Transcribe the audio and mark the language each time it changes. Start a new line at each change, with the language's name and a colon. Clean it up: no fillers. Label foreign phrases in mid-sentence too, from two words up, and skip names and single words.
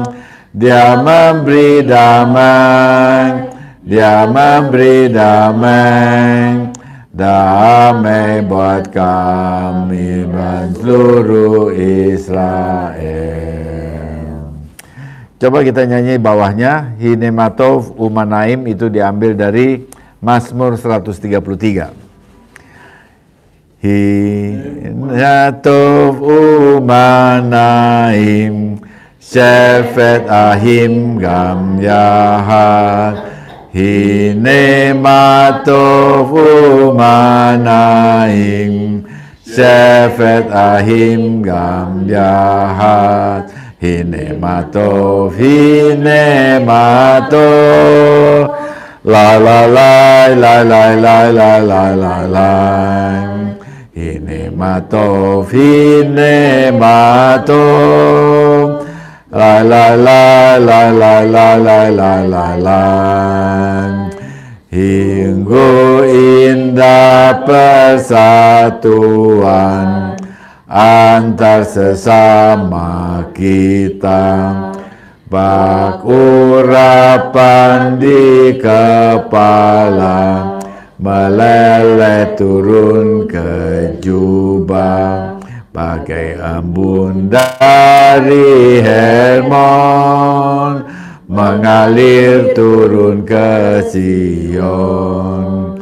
Indonesian: Dia memberi damai, Dia memberi damai, damai buat kami dan seluruh Israel. Coba kita nyanyi bawahnya, Hinematov Umanaim, itu diambil dari Mazmur 133.
Hebrew: הנה מה טוב ומה נעים, שבת אחים גם יחד. הנה מה טוב ומה נעים, שבת אחים גם יחד. Hinematov, Hinematov, la la la la la la la la la la. Hinematov, Hinematov, la la la la la la la la la la.
Indonesian: Hinggu indah persatuan antar sesama kita, bak urapan di kepala, meleleh turun ke jubah, bagai embun dari Hermon, mengalir turun ke Sion.